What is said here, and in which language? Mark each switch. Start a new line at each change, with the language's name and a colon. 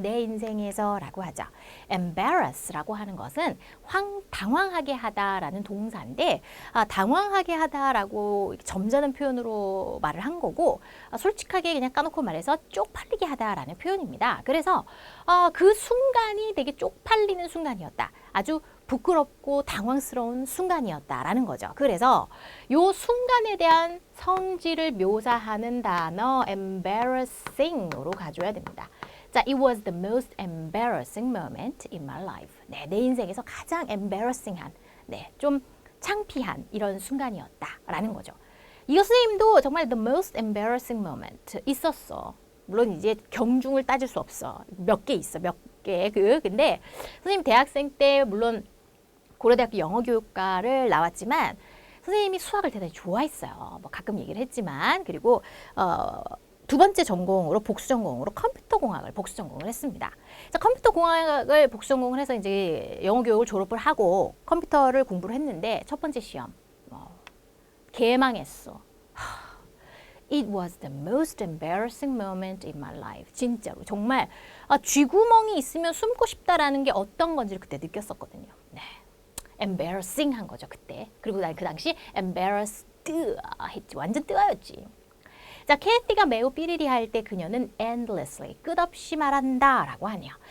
Korean: 내 인생에서 라고 하죠. embarrass라고 하는 것은 당황하게 하다라는 동사인데 당황하게 하다라고 점잖은 표현으로 말을 한 거고 솔직하게 그냥 까놓고 말해서 쪽팔리게 하다라는 표현입니다. 그래서 그 순간이 되게 쪽팔리는 순간이었다. 아주 부끄럽고 당황스러운 순간이었다라는 거죠. 그래서 이 순간에 대한 성질을 묘사하는 단어 embarrassing으로 가져야 됩니다. 자,
English: it was the most embarrassing moment in my life.
Korean: 네, 내 인생에서 가장 embarrassing한, 네, 좀 창피한 이런 순간이었다라는 거죠. 이거 선생님도 정말
English: the most embarrassing moment
Korean: 있었어. 물론 이제 경중을 따질 수 없어. 몇 개 있어, 몇 개. 근데 선생님 대학생 때 물론 고려대학교 영어교육과를 나왔지만 선생님이 수학을 대단히 좋아했어요. 뭐 가끔 얘기를 했지만 그리고 2번째 전공으로 복수 전공으로 컴퓨터공학을 복수 전공을 했습니다. 자, 컴퓨터공학을 복수 전공을 해서 이제 영어교육을 졸업을 하고 컴퓨터를 공부를 했는데 첫 번째 시험 개망했어.
English: It was the most embarrassing moment in my life.
Korean: 진짜로 정말 쥐구멍이 있으면 숨고 싶다라는 게 어떤 건지를 그때 느꼈었거든요. 네. embarrassing 한 거죠, 그때. 그리고 난 그 당시 embarrassed 했지. 완전 뜨아였지. 자, 캐티가 매우 삐리리 할 때 그녀는 endlessly, 끝없이 말한다 라고 하네요.